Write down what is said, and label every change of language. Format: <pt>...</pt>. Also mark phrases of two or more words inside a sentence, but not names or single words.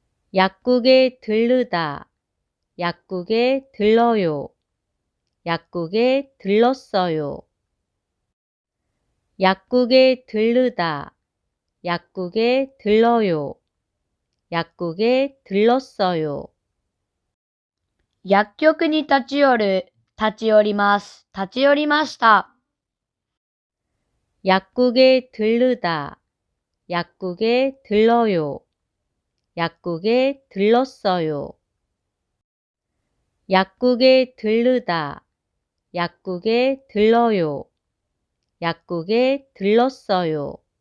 <ko>약국에 들르다, 약국에 들러요, 약국에 들렀어요. 약국에 들르다, 약국에 들러요, 약국에 들렀어요.</ko> <ja>薬局に立ち寄る、立ち寄ります、立ち寄りました。</ja> <ko>약국에 들르다, 약국에 들러요, 약국에 들렀어요. 약국에 들르다, 약국에 들러요, 약국에 들렀어요.</ko>